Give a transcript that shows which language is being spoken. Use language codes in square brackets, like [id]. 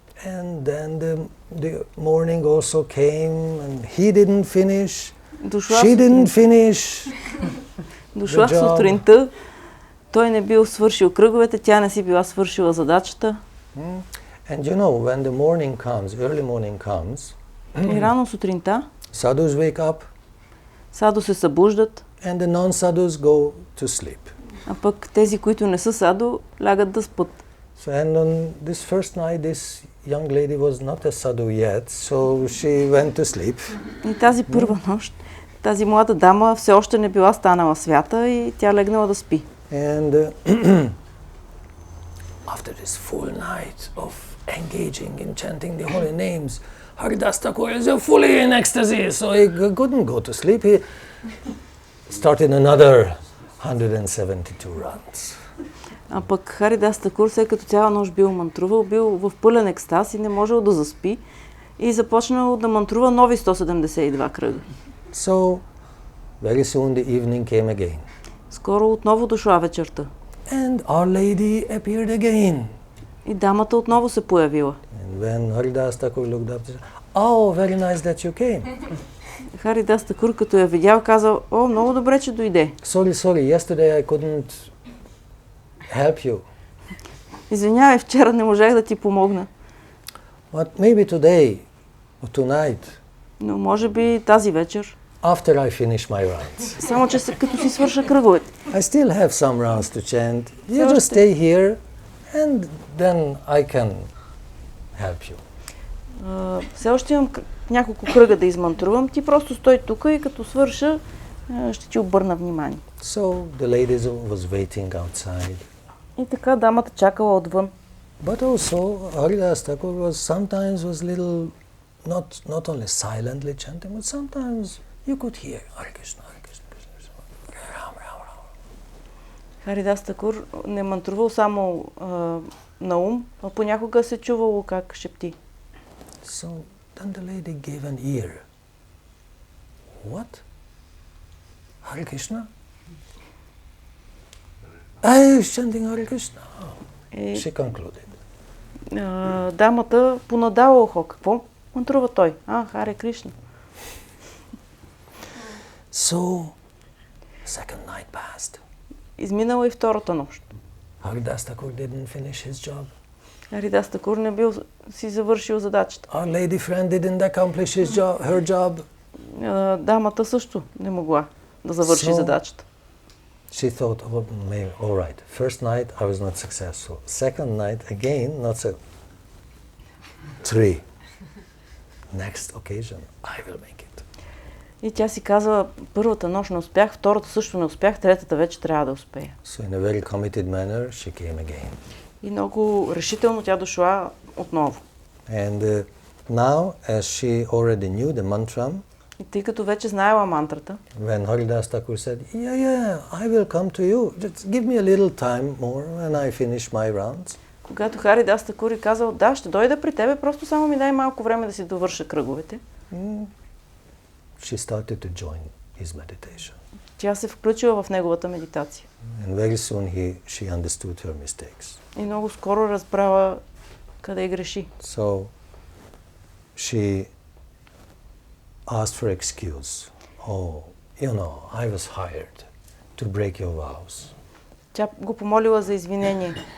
[en] And then the morning also came, and he didn't finish. She didn't finish. [bg] Дошла сутринта, той не бил свършил кръговете, тя не си била свършила задачата. [en] And you know, when the morning comes, early morning comes, [bg] и рано сутринта, [en] sadhus wake up, [bg] садо се събуждат, [en] and the non-sadhus go to sleep. [bg] А пък тези, които не са садо, лягат да спят. [en] So, and on this first night, this young lady was not a sadhu yet, so she went to sleep. [bg] И тази първа нощ, тази млада дама все още не била станала свята и тя легнала да спи. [en] And after this full night of engaging in chanting the holy names, Haridas Thakur is fully in ecstasy, so he couldn't go to sleep. He started another 172 runs. [bg] А пък Харидас Такур, след като цяла нощ бил мантрувал, бил в пълен екстаз и не можел да заспи и започнал да мантрува нови 172 кръга. [en] So, very soon the evening came again. [bg] Скоро отново дошла вечерта. [en] And Our Lady appeared again. [bg] И дамата отново се появила. [en] And when Haridas Thakur looked up, he said, "Oh, very nice that you came." [bg] Харидас Такур, като я видял, казал: "О, много добре, че дойде. [en] Sorry, yesterday I couldn't help you. [bg] Извинявай, вчера не можех да ти помогна. [en] But maybe today or tonight, [bg] Но може би тази вечер, [en] after I finish my rounds. [bg] само че като си свърша кръговете. [en] I still have some rounds to chant. You just stay here and then I can help you." [bg] Все още имам няколко кръга да измантрувам. Ти просто стой тук и като свърша, ще ти обърна внимание. [en] So the lady was waiting outside. [bg] И така дамата чакала отвън. [en] But also Haridas Thakur sometimes was little not only silently chanting, but sometimes you could hear Hare Krishna, Hare Krishna, Krishna Krishna, Ram Ram Ram. [bg] Харидас Такур не мантрувал само на ум, а понякога се чувало как шепти. [en] So then the lady gave an ear. What? Hare Krishna? I was chanting Hare Krishna. She concluded. [bg] Дамата понадала ухо. Какво мантрува той? Харе Кришна. [en] So, second night passed. [bg] Изминала и втората нощ. [en] Haridas Thakur didn't finish his job. [bg] Харидас Такур не бил си завършил задачата. [en] Our lady friend didn't accomplish her job. [bg] Дамата също не могла да завърши задачата. [en] She thought, oh, maybe, all right. First night I was not successful. Second night again not so. 3. Next occasion I will make it. [bg] И тя си казва: първата нощ не успях, втората също не успях, третата вече трябва да успея. [en] So in a very committed manner she came again. [bg] И много решително тя дошла отново. [en] And now as she already knew the mantra, [bg] И тъй като вече знаела мантрата, [en] when Haridas Thakur said, yeah, I will come to you. Just give me a little time more when I finish my rounds. [bg] когато Харидас Такур казал: да, ще дойда при тебе, просто само ми дай малко време да си довърша кръговете. [en] She started to join his meditation. [bg] Тя се включила в неговата медитация. [en] And very soon she understood her mistakes. [bg] И много скоро разбрала къде греши. [en] So she asked for excuse. Oh, I was hired to break your vows. [bg] Тя го помолила за извинение.